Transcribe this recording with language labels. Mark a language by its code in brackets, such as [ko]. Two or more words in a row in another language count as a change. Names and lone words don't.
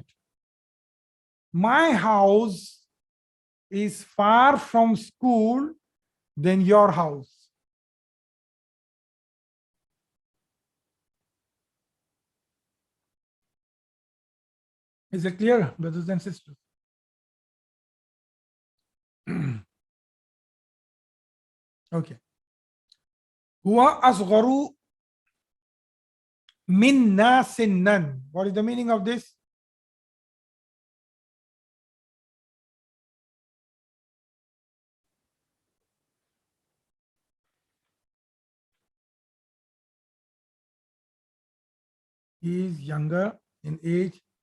[en] My house is far from school than your house. Is it clear, brothers and sisters? Okay. [ar] هو أصغر منا سناً. [en] What is the meaning of this? He is younger in age.